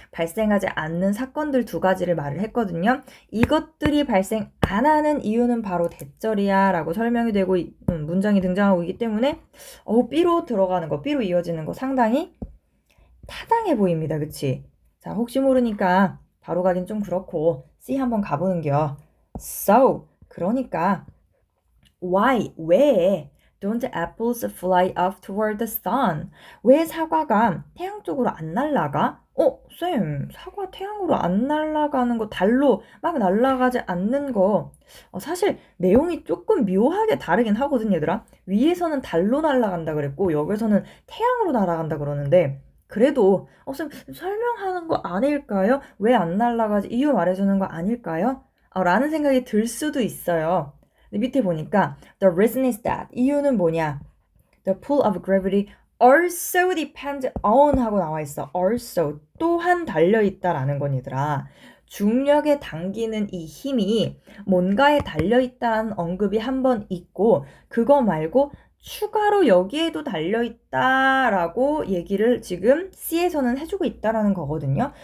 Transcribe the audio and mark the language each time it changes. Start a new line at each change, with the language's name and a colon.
Korean: 발생하지 않는 사건들 2가지를 말을 했거든요. 이것들이 발생 안 하는 이유는 바로 대절이야 라고 설명이 되고 문장이 등장하고 있기 때문에 B로 들어가는 거, B로 이어지는 거 상당히 타당해 보입니다. 그치? 자, 혹시 모르니까 바로 가긴 좀 그렇고 C 한번 가보는겨.
English: So,
Korean: 그러니까
English: why,
Korean: 왜
English: don't apples fly up toward the sun?
Korean: 왜 사과가 태양 쪽으로 안 날아가? 쌤, 사과 태양으로 안 날아가는 거, 달로 막 날아가지 않는 거 사실 내용이 조금 묘하게 다르긴 하거든 얘들아. 위에서는 달로 날아간다 그랬고 여기서는 태양으로 날아간다 그러는데 그래도 쌤 설명하는 거 아닐까요? 왜 안 날아가지? 이유 말해주는 거 아닐까요? 라는 생각이 들 수도 있어요. 밑에 보니까
English: the reason is that
Korean: 이유는 뭐냐?
English: The pull of gravity also depends on
Korean: 하고 나와 있어. also 또한 달려있다라는 건 얘들아. 중력에 당기는 이 힘이 뭔가에 달려있다는 언급이 한 번 있고 그거 말고 추가로 여기에도 달려있다라고 얘기를 지금 C에서는 해주고 있다라는 거거든요.